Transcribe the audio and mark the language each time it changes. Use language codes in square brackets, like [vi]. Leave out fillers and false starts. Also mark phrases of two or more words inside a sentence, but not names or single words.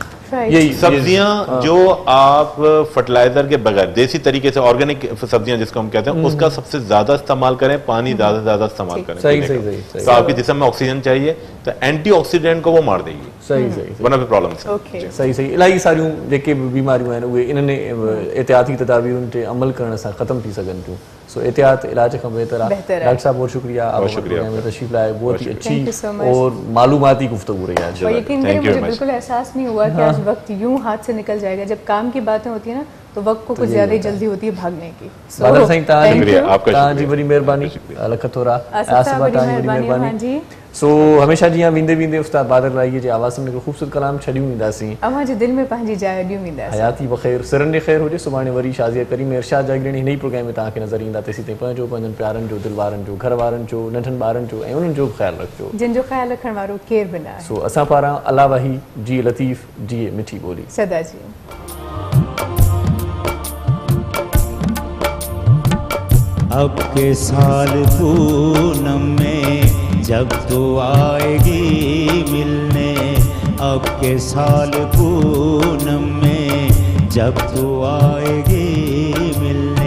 [ur] یہی سبزیاں جو آپ فرٹیلائزر کے بغیر دیسی طریقے سے آرگینک سبزیاں جس کو ہم کہتے ہیں اس کا سب سے زیادہ استعمال کریں، پانی زیادہ سے زیادہ استعمال کریں. صحیح تو آپ کے جسم میں آکسیجن چاہیے تو اینٹی آکسیڈنٹ کو وہ مار دے گی, صحیح ورنہ پھر پرابلم [sd] सही इलाही सारियूं जेके बीमारियूं आहिनि उहे इन्हनि एहतियाती तदाबीरुनि ते अमल करण सां ख़त्म थी सघनि थियूं। सो एहतियात इलाज खां बेहतर आहे। [ur] ڈاکٹر صاحب بہت شکریہ، آپ میں تشریف لائے، بہت ہی اچھی اور معلوماتی گفتگو رہی آج. یقین کریے مجھے بالکل احساس نہیں ہوا کہ آج وقت یوں ہاتھ سے نکل جائے گا. جب کام کی باتیں ہوتی ہے نا تو وقت کو کچھ زیادہ ہی جلدی ہوتی ہے بھاگنے کی. [sd] बादल साईं तव्हांजी वॾी महिरबानी, लख थोरा आसिफ़ा तव्हांजी वॾी महिरबानी। सो हमेशा जीअं वेंदे वेंदे उस्ताद बादल राईअ जे आवाज़ में ख़ूबसूरत कलाम छॾियूं वेंदासीं, अव्हां जे दिलि में पंहिंजी जाइ ॾियूं वेंदासीं। हयाती बख़ैर, सिरनि ॾे ख़ैर हुजे। सुभाणे वरी शाज़िया करीम इरशाद जागीरणी हिन ई प्रोग्राम में तव्हांखे नज़र ईंदा। तेसीं ताईं पंहिंजो, पंहिंजनि प्यारनि जो, दिलि वारनि जो, घर वारनि जो, नंढनि ॿारनि जो ऐं उन्हनि जो बि ख़्यालु रखिजो जिन जो ख़्यालु रखण वारो केरु बि न आहे। सो असां पारां अला वही जी लतीफ़ जी मिठी ॿोली सदा जी। [ur] اب کے سال پونم میں جب تو آئے گی ملنے، اب کے سال پونم میں جب تو آئے گی ملنے.